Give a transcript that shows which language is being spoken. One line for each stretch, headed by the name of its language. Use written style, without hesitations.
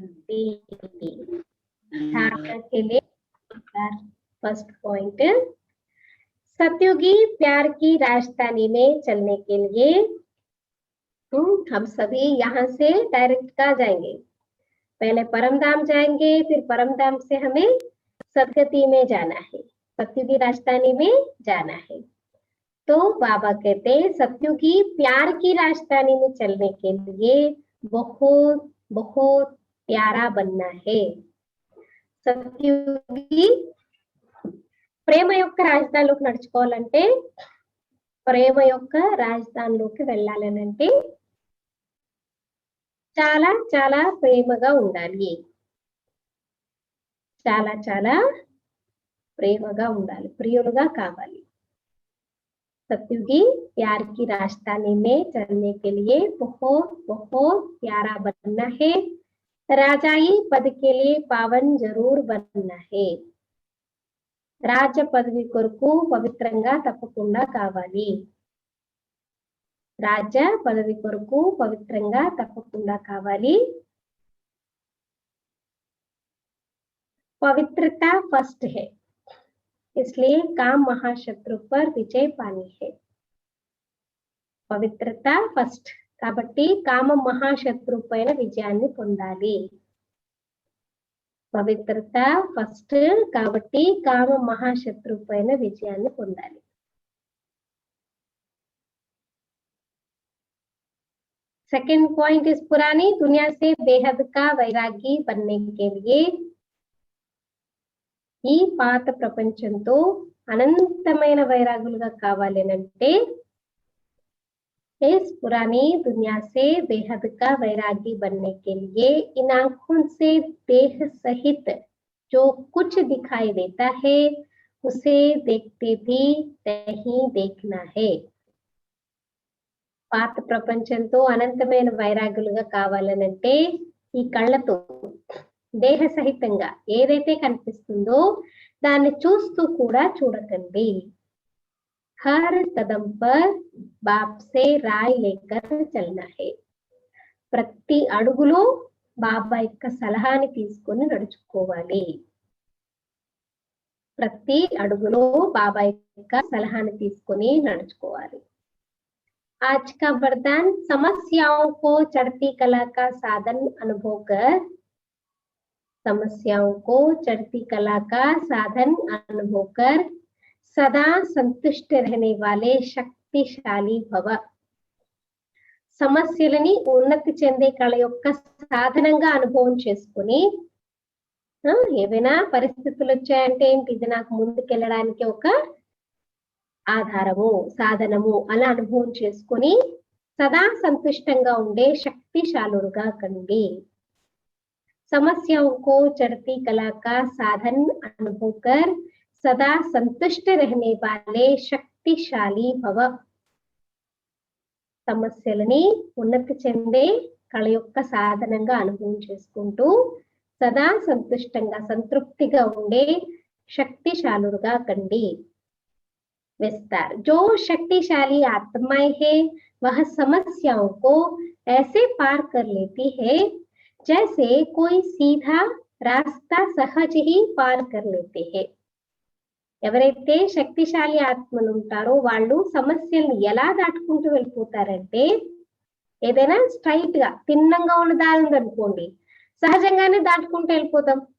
Hindi: धारणा के लिए फर्स्ट पॉइंट, सतयुगी प्यार की राजधानी में चलने के लिए हम सभी यहाँ से डायरेक्ट कहाँ जाएंगे, पहले परमधाम जाएंगे, फिर परमधाम से हमें सदगति में जाना है, सतयुगी राजधानी में जाना है. तो बाबा कहते हैं सतयुगी प्यार की राजधानी में चलने के लिए बहुत बहुत प्यारा बनना है.
Telugu: సత్యుగి ప్రేమ యొక్క రాజధానిలోకి నడుచుకోవాలంటే, ప్రేమ యొక్క రాజధానిలోకి వెళ్ళాలనంటే చాలా చాలా ప్రేమగా ఉండాలి, చాలా చాలా ప్రేమగా ఉండాలి, ప్రియులుగా కావాలి.
Hindi: सतयुगी प्यार की राजधानी में चलने के लिए बहुत बहुत प्यारा बनना है. राजाई पद के लिए पावन जरूर बनना है.
Telugu: రాజ పదవి కొరకు పవిత్రంగా తప్పకుండా కావాలి. రాజ పదవి కొరకు పవిత్రంగా తప్పకుండా కావాలి.
Hindi: पवित्रता फर्स्ट है, इसलिए काम महाशत्रु पर विजय पानी है.
Telugu: పవిత్రత ఫస్ట్ కాబట్టి కామ మహాశత్రు పైన విజయాన్ని పొందాలి. పవిత్రత ఫస్ట్ కాబట్టి కామ మహాశత్రు పైన విజయాన్ని పొందాలి.
Hindi: सेकंड पॉइंट इस पुरानी दुनिया से बेहद का वैरागी बनने के लिए,
Telugu: ఈ పాత ప్రపంచంతో అనంతమైన వైరాగులుగా కావాలనంటే,
Hindi: इस पुरानी दुनिया से बेहद का वैरागी बनने के लिए इन आंखों से देह सहित जो कुछ दिखाई देता है उसे देखते भी नहीं देखना है.
Telugu: పాత ప్రపంచంతో అనంతమైన వైరాగ్యులుగా కావాలనంటే ఈ కళ్ళతో దేహ సహితంగా ఏదైతే కనిపిస్తుందో దాన్ని చూస్తూ కూడా చూడకండి.
Hindi: హర్ కదం పర్ బాప్ సే రాయ్ లేకర్ చల్నా హై.
Telugu: ప్రతి అడుగులో బాబా యొక్క సలహాని తీసుకొని నడుచుకోవాలి. ప్రతి అడుగులో బాబా యొక్క సలహాని తీసుకొని నడుచుకోవాలి.
Hindi: आज का वरदान समस्याओं को चढ़ती कला का साधन अनुभव कर, समस्याओं को चढ़ती कला का साधन अनुभव कर सदा संतुष्ट रहने वाले शक्तिशाली भव.
Telugu: సమస్యలని ఉన్నతి చెందే కళ యొక్క సాధనంగా అనుభవం చేసుకుని ఏవైనా పరిస్థితులు వచ్చాయంటే ఏంటి, ఇది నాకు ముందుకెళ్ళడానికి ఒక ఆధారము సాధనము అలా అనుభవం చేసుకొని సదా సంతుష్టంగా ఉండే శక్తిశాలుడుగా కండి.
Hindi: समस्याओं को चढ़ती कला का साधन अनुभव कर सदा संतुष्ट रहने वाले शक्तिशाली भव.
Telugu: సమస్యలని ఉన్నతి చెందే కళ యొక్క సాధనంగా అనుభవం చేసుకుంటూ సదా సంతుష్టంగా సంతృప్తిగా ఉండే శక్తిశాలుడుగా కండి.
Hindi: विस्तार. जो शक्तिशाली आत्माएं है वह समस्याओं को ऐसे पार कर लेती है जैसे कोई सीधा रास्ता सहज ही पार कर लेते हैं.
Telugu: ఎవరైతే శక్తిశాలి ఆత్మలు ఉంటారో వాళ్ళు సమస్యల్ని ఎలా దాటుకుంటూ వెళ్ళిపోతారంటే, ఏదైనా స్ట్రైట్ గా తిన్నంగా ఉన్న దారి ఉందనుకోండి, సహజంగానే దాటుకుంటూ వెళ్ళిపోతాం.